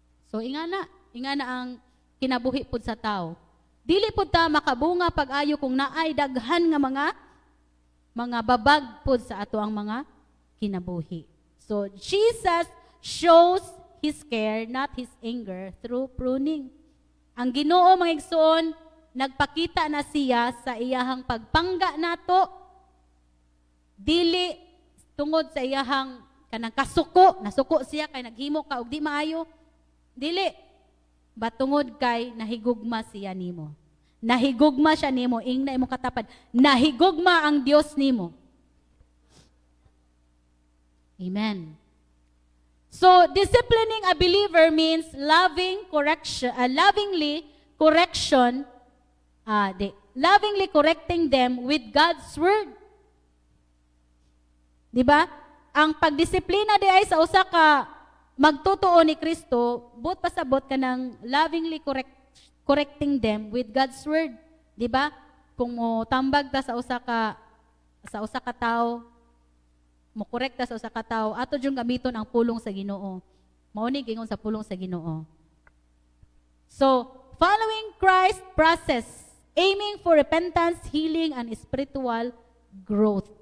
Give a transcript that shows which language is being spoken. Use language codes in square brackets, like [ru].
[ceb] So ingana ang kinabuhi pud sa tao. Dili pud ta makabunga pag-ayo kung naay daghan nga mga babag pud sa ato ang mga kinabuhi. [en] So Jesus shows His care, not His anger, through pruning. [ceb] Ang Ginoo mga igsoon, nagpakita na siya sa iyahang pagpangga nato, dili tungod sa iyahang kanang kasuko, nasuko siya kay naghimo ka og di maayo, dili batungod kay nahigugma siya nimo. Nahigugma siya nimo, ingna imong katapad. Nahigugma ang Dios nimo. Amen. [en] So, disciplining a believer means lovingly correcting them with God's word. [ceb] Di ba? Ang pagdisiplina di ay sa usa ka magtutuo ni Kristo, but pasabot ka ng [en] lovingly correcting them with God's word. [ceb] Di ba? Kung mo tambag ta sa usa ka tao, mo korekta sa usa ka tawo, ato jung gamiton ang pulong sa Ginoo. Mao ni gingon sa pulong sa Ginoo. [en] So, following Christ's process, aiming for repentance, healing, and spiritual growth.